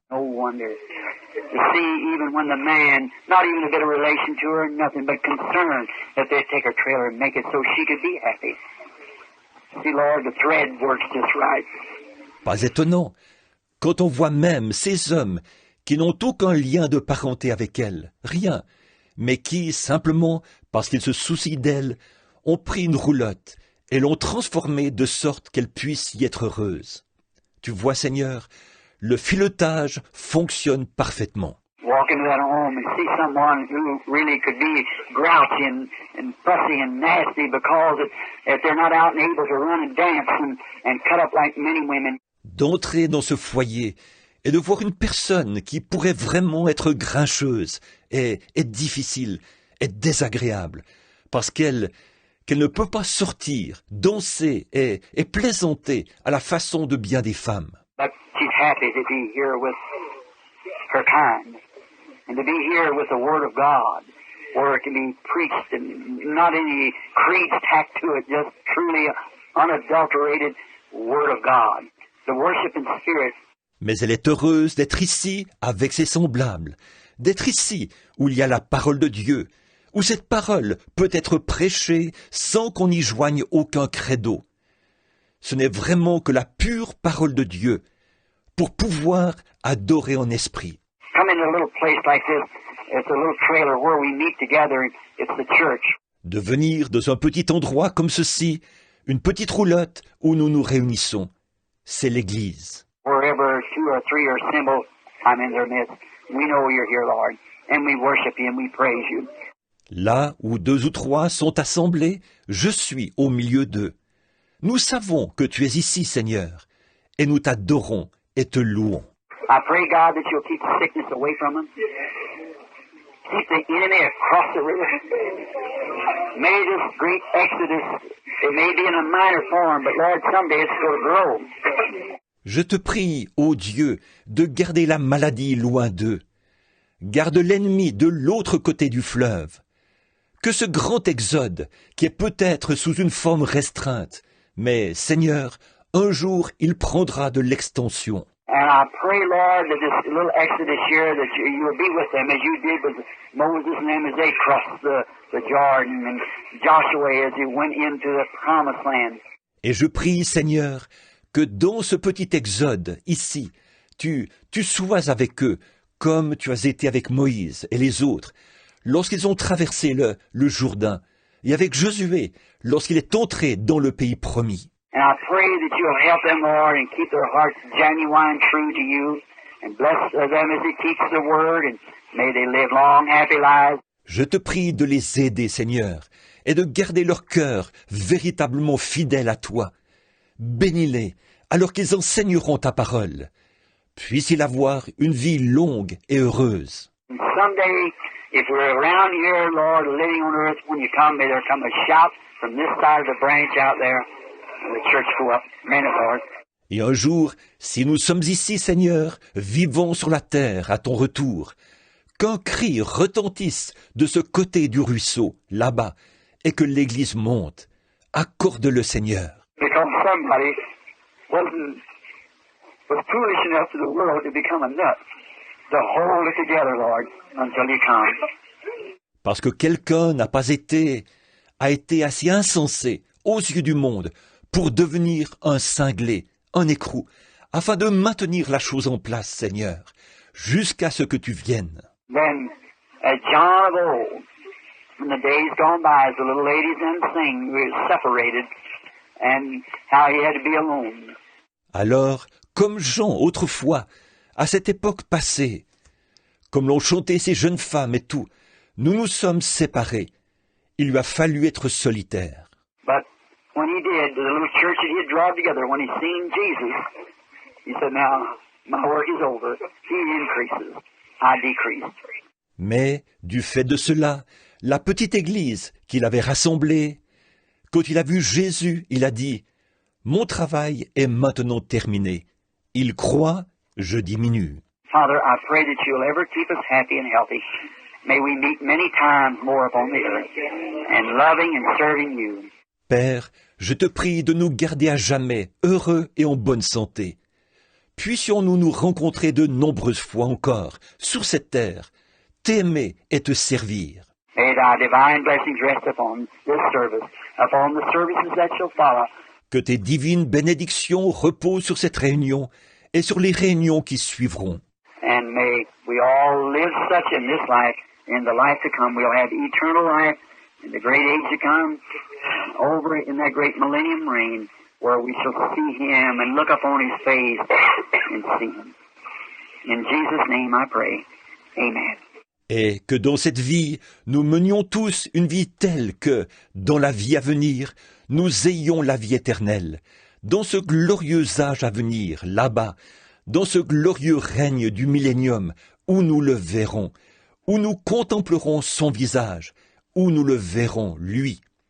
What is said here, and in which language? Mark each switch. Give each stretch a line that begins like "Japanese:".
English: No wonder. To see even when the man, not even a bit of relation to her, nothing but concern that they'd take her trailer and make it so she could be happy. See, Lord, the thread works just right.
French: Pas étonnant, quand on voit même ces hommes qui n'ont aucun lien de parenté avec elle, rien, mais qui, simplement, parce qu'ils se soucient d'elle, ont pris une roulotte et l'ont transformée de sorte qu'elle puisse y être heureuse. Tu vois, Seigneur, le filetage fonctionne parfaitement.
English: Walk into that home and see someone who really could be grouchy and fussy and nasty because if they're not out and able to run and dance and cut up like many women.
French: D'entrer dans ce foyer et de voir une personne qui pourrait vraiment être grincheuse est difficile, est désagréable, parce qu'elle ne peut pas sortir, danser et plaisanter à la façon de bien des femmes.
English: But she's happy to be here with her kind and to be here with the Word of God, where it can be preached and not any creeds tacked to it, just truly unadulterated Word of God. The worship in spirit.
French: Mais elle est heureuse d'être ici avec ses semblables, d'être ici où il y a la parole de Dieu, où cette parole peut être prêchée sans qu'on y joigne aucun credo. Ce n'est vraiment que la pure parole de Dieu pour pouvoir adorer en esprit.
English: Come in a little place like this. It's a little trailer where we meet together. It's the church. De venir dans un petit endroit comme ceci, une petite roulotte où nous nous réunissons, c'est l'Église. Wherever two or three are assembled, I'm in their midst. We know you're here, Lord, and we worship you and we praise you.
French: Là où 2 ou 3 sont assemblés, je suis au milieu d'eux. Nous savons que tu es ici, Seigneur, et nous t'adorons et te louons.
English: I pray, God, that you'll keep the sickness away from them. Keep the enemy across the river. May this great exodus, it may be in a minor form, but Lord, someday it's going to grow.
French: Je te prie, ô Dieu, de garder la maladie loin d'eux. Garde l'ennemi de l'autre côté du fleuve. Que ce grand exode, qui est peut-être sous une forme restreinte, mais, Seigneur, un jour il prendra de l'extension.
English: And I pray, Lord, that this little exodus here, that you will be with them as you did with Moses and them as they crossed the Jordan, and Joshua as he went into the promised land.
French: Et je prie, Seigneur, que dans ce petit exode, ici, tu sois avec eux, comme tu as été avec Moïse et les autres, lorsqu'ils ont traversé le Jourdain, et avec Josué, lorsqu'il est entré dans le pays promis.
English: And I pray that you'll help them, Lord, and keep their hearts genuine, true to you, and bless them as they teach the word, and may they live long, happy lives.
French: Je te prie de les aider, Seigneur, et de garder leur cœur véritablement fidèle à toi. Bénis-les, alors qu'ils enseigneront ta parole. Puisse-il avoir une vie longue et heureuse.
English: And someday, if we're around here, Lord, living on earth, when you come, may there come a shout from this side of the branch out there, and the church go up. Amen, Lord.
French: Et un jour, si nous sommes ici, Seigneur, vivons sur la terre à ton retour, qu'un cri retentisse de ce côté du ruisseau, là-bas, et que l'Église monte. Accorde-le, Seigneur.
English: Because somebody was foolish enough to the world to become a nut, to hold it together, Lord, until you come.
French: Parce que quelqu'un a été assez insensé aux yeux du monde pour devenir un cinglé, un écrou, afin de maintenir la chose en place, Seigneur, jusqu'à ce que tu viennes.
English: Then, as John of old, in the days gone by, as the little ladies then sing, we were separated, and how he had to be alone.
French: Alors, comme Jean autrefois, à cette époque passée, comme l'ont chanté ces jeunes femmes et tout, nous nous sommes séparés. Il lui a fallu être solitaire.
English: But when he did, the little church that he had drawn together, when he seen Jesus, he said, now, my work is over. He increases, I decrease.
French: Mais, du fait de cela, la petite église qu'il avait rassemblée, quand il a vu Jésus, il a dit, « Mon travail est maintenant terminé. Il croit, je diminue. »
English: Father, I pray that you'll ever keep us happy and healthy. May we meet many times more upon the earth, and loving and serving you.
French: Père, je te prie de nous garder à jamais heureux et en bonne santé. Puissions-nous nous rencontrer de nombreuses fois encore sur cette terre, t'aimer et te servir.
English: May thy divine blessings rest upon this service, upon the services that shall follow.
French: Que tes divines bénédictions reposent sur cette réunion et sur les réunions qui suivront.
English: And may we all live such in this life, in the life to come. We'll have eternal life in the great age to come, over in that great millennium reign, where we shall see Him and look upon His face and see Him. In Jesus' name I pray. Amen.
French: Et que dans cette vie, nous menions tous une vie telle que, dans la vie à venir, nous ayons la vie éternelle, dans ce glorieux âge à venir, là-bas, dans ce glorieux règne du millénium, où nous le verrons, où nous contemplerons son visage, où nous le verrons, lui.